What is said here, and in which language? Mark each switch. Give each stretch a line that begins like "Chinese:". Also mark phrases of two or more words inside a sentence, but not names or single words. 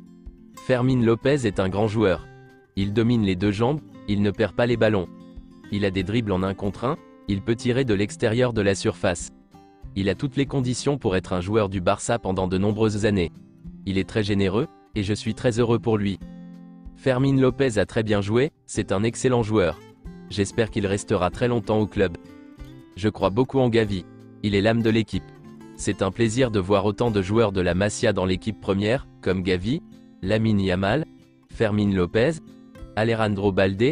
French: Fermín López est un grand joueur. Il domine les deux jambes, il ne perd pas les ballons. Il a des dribbles en 1 contre 1, il peut tirer de l'extérieur de la surface. Il a toutes les conditions pour être un joueur du Barça pendant de nombreuses années. Il est très généreux, et je suis très heureux pour lui. Fermín López a très bien joué, c'est un excellent joueur. J'espère qu'il restera très longtemps au club. Je crois beaucoup en Gavi. Il est l'âme de l'équipe. C'est un plaisir de voir autant de joueurs de la Masia dans l'équipe première, comme Gavi, Lamine Yamal, Fermín López, Alejandro Balde.